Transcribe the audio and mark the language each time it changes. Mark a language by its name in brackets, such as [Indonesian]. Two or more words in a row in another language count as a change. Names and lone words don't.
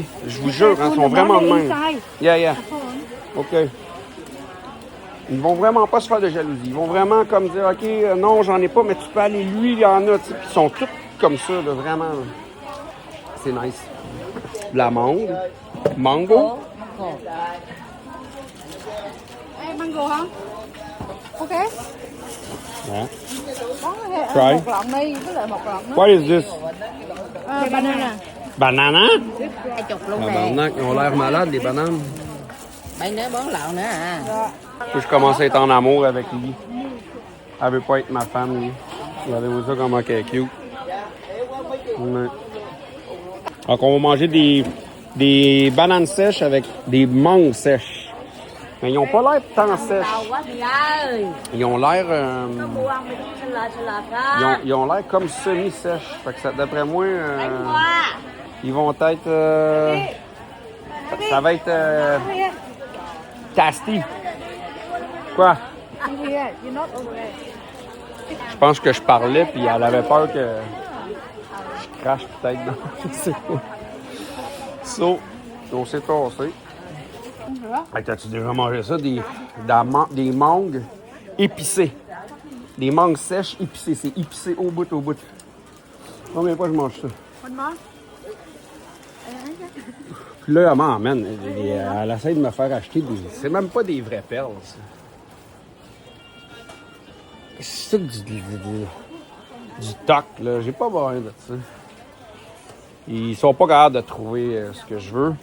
[French] Je vous jure, hein, ils sont vraiment de même. [English] Yeah. OK. [French] Ils vont vraiment pas se faire de jalousie. Ils vont vraiment comme dire, OK, non, j'en ai pas, mais tu peux aller, lui, il y en a. Puis ils sont tous comme ça, là, vraiment. C'est nice. De la mangue. [English] Mango. [Vietnamese] Mango hả? [English] Ok. Yeah. Try. [Vietnamese] Một lọn đi, với lại một lọn nữa. [English] What is this? Banana. Banana? [Vietnamese] 20 luôn nè. [French] Tabarnak, ils ont l'air malades, les bananes. [Vietnamese] Mấy nữa 4 lậu nữa à. [French] Puis je commence à être en amour avec lui. Elle veut pas être ma femme, lui. Regardez-vous ça, comment elle est cute. Ouais. Donc, on va manger des bananes sèches avec des mangues sèches. Mais ils ont pas l'air tant sèches. [Vietnamese] Quá chị ơi. [French] Ils ont l'air... [Vietnamese] Mua ăn mấy cái salad đó. [French] ils ont l'air comme semi-sèches. Fait que ça, d'après moi, [Vietnamese] Quá. [French] ils vont être... ça va être... tasty. Quoi? [English] Here, you're not over there. [French] Je pense que je parlais, puis elle avait peur que je crache peut-être dans... Je sais pas. So, on s'est tassé. Hey, t'as-tu déjà mangé ça? Des mangues épicées. Des mangues sèches épicées. C'est épicé au bout, au bout. Combien de fois je mange ça? [English] One more. [French] Puis là, elle m'emmène. Elle essaie de me faire acheter des... C'est même pas des vraies perles, ça. C'est ça du toc, là. J'ai pas besoin de ça. Ils sont pas capables de trouver ce que je veux.